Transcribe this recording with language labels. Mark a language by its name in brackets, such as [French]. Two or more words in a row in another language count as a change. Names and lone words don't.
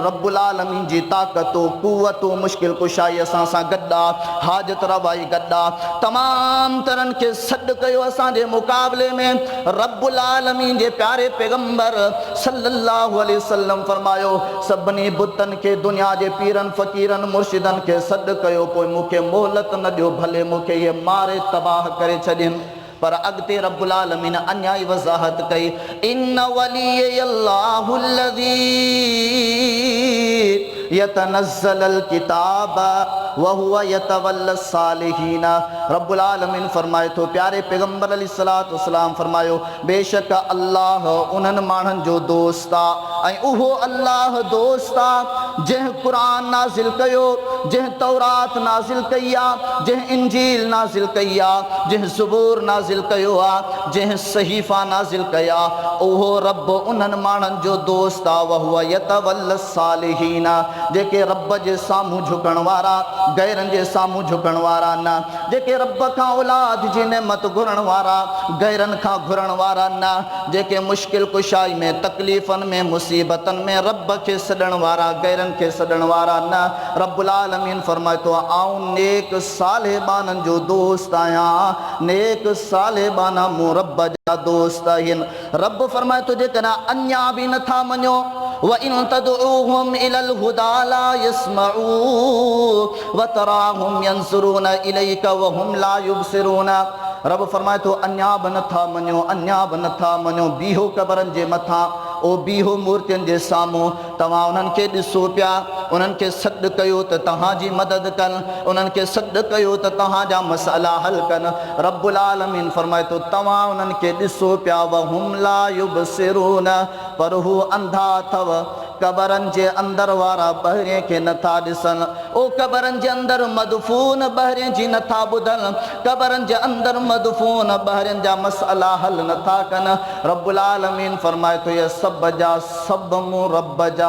[Sindhi] रब्बुल आलमीन जी ताक़तूं कुवतूं मुश्किल कुशाई असां सां गॾु आहे हाजत रवाई गॾु आहे तमामु तरहनि खे सॾु कयो असांजे मुक़ाबले में रब्बुल आलमीन जे प्यारे पैगंबर [Arabic] صلى الله عليه وسلم [Sindhi] फरमायो सभिनी बुतनि खे दुनिया जे पीरनि फ़क़ीरनि मुर्शिदनि खे सॾु कयो पोइ मूंखे मोहलत न ॾियो भले मूंखे इहे मारे तबाह करे छॾनि पर अॻिते रब्बुल आलमीन अञा ई वज़ाहत कई [Arabic] إن ولي الله الذي يتنزل الكتاب وهو يتولى الصالحين [Sindhi] रब्बुल आलमीन फरमाए थो प्यारे पैगंबर [Arabic] عليه الصلاة والسلام [Sindhi] फरमायो बेशक अल्लाह उन्हनि माण्हुनि जो दोस्त आहे ऐं उहो अल्लाह दोस्त आहे जंहिं क़ुरान नाज़िल कयो जंहिं तौरात नाज़िल कई आहे जंहिं इंजील नाज़िल कई आहे जंहिं ज़बूर नाज़िल कयो आहे जंहिं सहीफ़ा नाज़िल कया उहो रब उन्हनि माण्हुनि जो दोस्त आहे व [Arabic] هو يتولى الصالحين [Sindhi] जेके रब जे साम्हूं झुकण वारा गैरनि जे साम्हूं झुकण वारा न जेके रब खां औलाद जी नेमत घुरण वारा गैरनि खां घुरण वारा न जेके मुश्किल कुशाई में तकलीफ़नि में मुसीबतनि में रब खे सॾण वारा गैरनि खे सॾण वारा न रब्बुल आलमीन फरमाए थो आऊं नेक सालेबाननि जो दोस्त आहियां नेक सालेबाना मूं रब जा दोस्त आहिनि रब फरमाए थो जेकॾहिं अञा बि नथा मञो [Arabic] وإن تدعوهم إلى الهدى لا يسمعوا وتراهم ينظرون إليك وهم لا يبصرون [Sindhi] रब फरमाए थो अञा बि नथा मञो बीहो कबरनि जे मथां ओ बीहो मूर्तियुनि जे साम्हूं तव्हां उन्हनि खे ॾिसो पिया उन्हनि खे सॾु कयो त तव्हांजी मदद कनि उन्हनि खे सॾु कयो त तव्हांजा मसइला हल कनि रब्बुल आलमीन फरमाए थो तव्हां उन्हनि खे ॾिसो पिया [Arabic] وهم لا [Sindhi] युबसिरून पर हू अंधा अथव कबरनि जे अंदरि वारा ॿाहिरिएं खे नथा ॾिसनि ओ कबरनि जे अंदरि मदफून ॿाहिरिएं जी नथा ॿुधनि कबरनि जे अंदरि मदफून ॿाहिरिनि जा मसइला हल नथा कनि रब्बुल आलमीन फरमाए थो इहे सभु जा सभु मूं रब जा